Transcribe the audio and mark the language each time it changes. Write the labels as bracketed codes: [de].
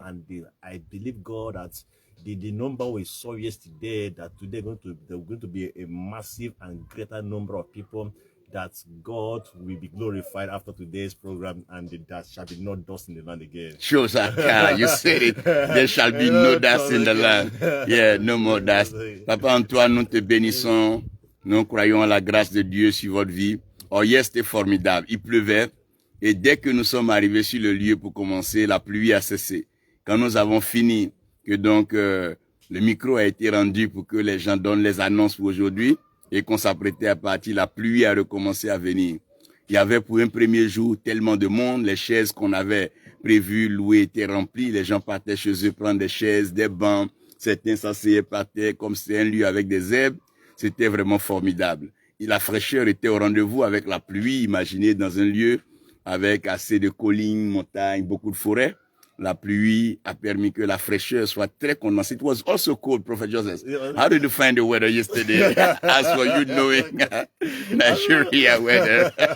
[en] And I believe God that the number we saw yesterday, that today there's going to be a massive and greater number of people, that God will be glorified after today's program, and that shall be no dust in the land again. Sure, sir. You said it. There shall be no dust in the land. Yeah, no more dust. [fr] Papa Antoine, nous te bénissons. Nous croyons à la grâce de Dieu sur votre vie. [en] Oh, yes, [fr] c'était formidable. Il pleuvait. Et dès que nous sommes arrivés sur le lieu pour commencer, la pluie a cessé. Quand nous avons fini, que donc le micro a été rendu pour que les gens donnent les annonces pour aujourd'hui, et qu'on s'apprêtait à partir, la pluie a recommencé à venir. Il y avait pour un premier jour tellement de monde, les chaises qu'on avait prévues, louées, étaient remplies, les gens partaient chez eux prendre des chaises, des bancs, certains s'asseyaient par terre comme c'était un lieu avec des herbes, c'était vraiment formidable. Et la fraîcheur était au rendez-vous avec la pluie, imaginez dans un lieu avec assez de collines, montagnes, beaucoup de forêts. La pluie a permis que la fraîcheur soit très condensée. [en] It was also cold, Prophet Joseph. How did you find the weather yesterday? As for you knowing Nigeria weather.